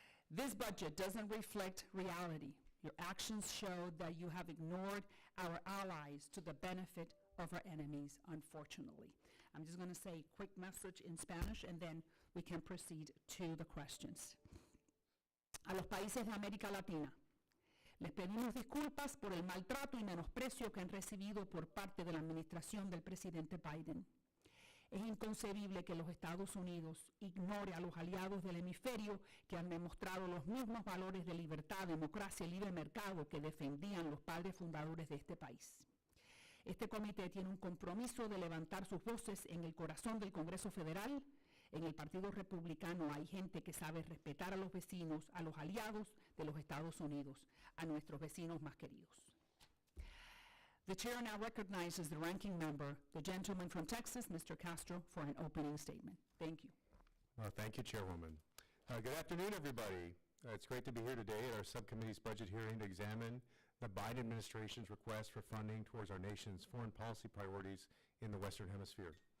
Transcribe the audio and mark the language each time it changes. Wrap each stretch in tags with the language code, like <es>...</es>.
<en>This budget doesn't reflect reality. Your actions show that you have ignored our allies to the benefit of our enemies, unfortunately. I'm just going to say a quick message in Spanish, and then we can proceed to the questions.</en> <es>A los países de América Latina, les pedimos disculpas por el maltrato y menosprecio que han recibido por parte de la administración del presidente Biden. Es inconcebible que los Estados Unidos ignore a los aliados del hemisferio que han demostrado los mismos valores de libertad, democracia y libre mercado que defendían los padres fundadores de este país. Este comité tiene un compromiso de levantar sus voces en el corazón del Congreso Federal. En el Partido Republicano hay gente que sabe respetar a los vecinos, a los aliados de los Estados Unidos, a nuestros vecinos más queridos.</es> <en>The chair now recognizes the ranking member, the gentleman from Texas, Mr. Castro, for an opening statement. Thank you. Well, thank you, Chairwoman. Good afternoon, everybody. It's great to be here today at our subcommittee's budget hearing to examine the Biden administration's request for funding towards our nation's foreign policy priorities in the Western Hemisphere.</en>